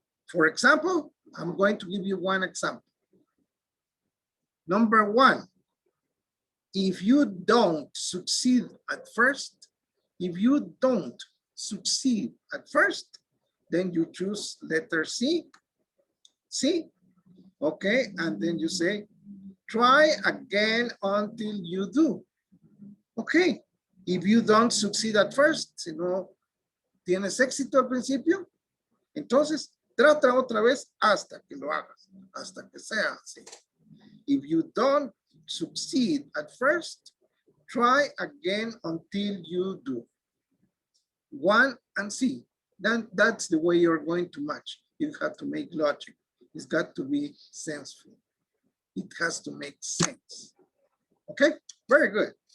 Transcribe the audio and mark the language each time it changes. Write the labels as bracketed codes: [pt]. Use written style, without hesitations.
[en] For example, I'm going to give you one example. Number 1, if you don't succeed at first, if you don't succeed at first, then you choose letter C. C, okay, and then you say, try again until you do. Okay, if you don't succeed at first, [es] si no tienes éxito al principio, entonces trata otra vez hasta que lo hagas, hasta que sea así. [en] If you don't succeed at first, try again until you do. 1 and C. Then that's the way you're going to match. You have to make logic. It's got to be senseful. It has to make sense. Okay, very good.